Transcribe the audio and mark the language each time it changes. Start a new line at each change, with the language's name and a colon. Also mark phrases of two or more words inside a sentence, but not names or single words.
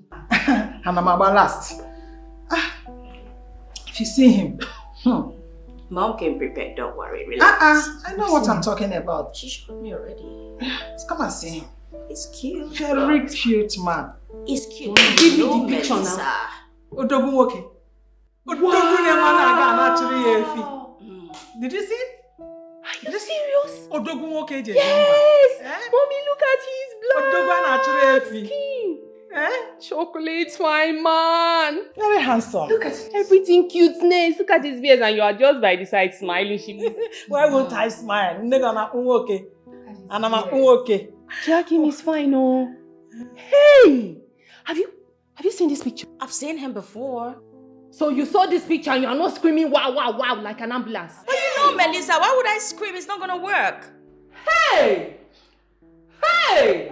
English: Hanamaba last. If you see him. Mom came prepared, don't worry. Relax. I know what I'm talking about. She showed me already. Let's come and see him. It's cute. Very cute man. It's cute. Give me the picture now.
Igbo: Odogwu nwoke. Odogwu na-aga na-achịrị ya efi.
English: Did you see it? Are you serious?
Igbo: Odogwu nwoke eje.
English: Yes! Mommy, look at his blood.
Igbo: Odogwu na-achịrị efi.
English: Skin. Chocolate fine man. Very handsome. Look at everything cuteness. Look at his beard and you are just by the side smiling. Why won't I smile? Nigga
Igbo: na nwoke.
English: And I'm a nwoke. Joaquin is fine, oh. Hey! Have you seen this picture? I've seen him before. So you saw this picture and you are not screaming wow, wow, wow like an ambulance. But you know, Melissa, why would I scream? It's not gonna work. Hey! Hey!